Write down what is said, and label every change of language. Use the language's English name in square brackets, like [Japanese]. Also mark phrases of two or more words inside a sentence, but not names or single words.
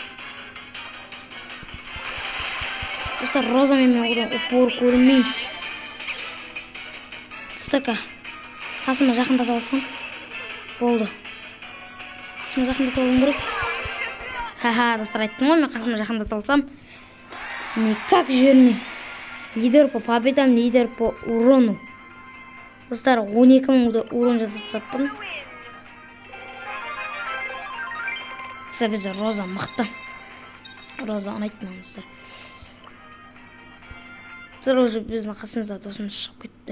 [Kazakh] Достар, Розамен мен одан упор көрінмеймін. Достар, қасыма жақындатып алсам болды. Қасыма жақындатып алуым керек. Достар, айттым ғой, мен қасыма жақындатып алсам никак жібермеймін. [Russian] Лидер по победам, лидер по урону. [Kazakh] Достар, 12.000 урон жасап саппын. Достар, бізде Роза мықты. Роза ұнайтын достар. Достар, уже біздің қасымызда досымыз шығып кетті.